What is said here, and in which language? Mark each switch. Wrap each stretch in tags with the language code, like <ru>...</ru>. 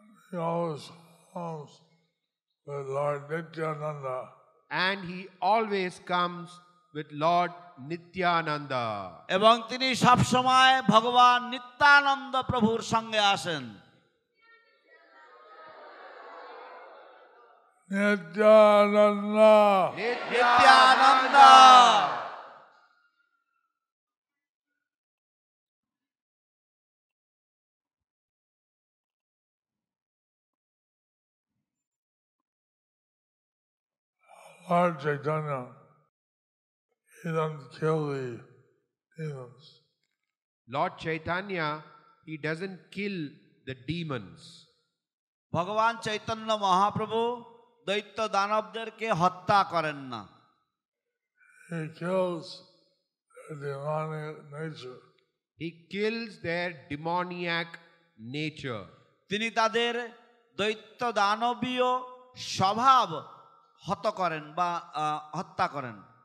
<en>He always comes with Lord Nityananda. And he always comes with Lord Nityananda.</en> <bn>এবং তিনি সব সময় ভগবান নিত্যানন্দ প্রভুর সঙ্গে আসেন।</bn> <en>Nityananda.</en> <bn>Nityananda.</bn> <en>Lord Chaitanya, he doesn't kill the demons. Lord Chaitanya, he doesn't kill the demons.</en> <bn>ভগবান চৈতন্য মহাপ্রভু দৈত্য দানবদেরকে হত্যা করেন না।</bn> <en>He kills their demonic nature. He kills their demoniac nature.</en> <bn>তিনি তাদের দৈত্য দানবীয় স্বভাব হত করেন বা হত্যা করেন।</bn>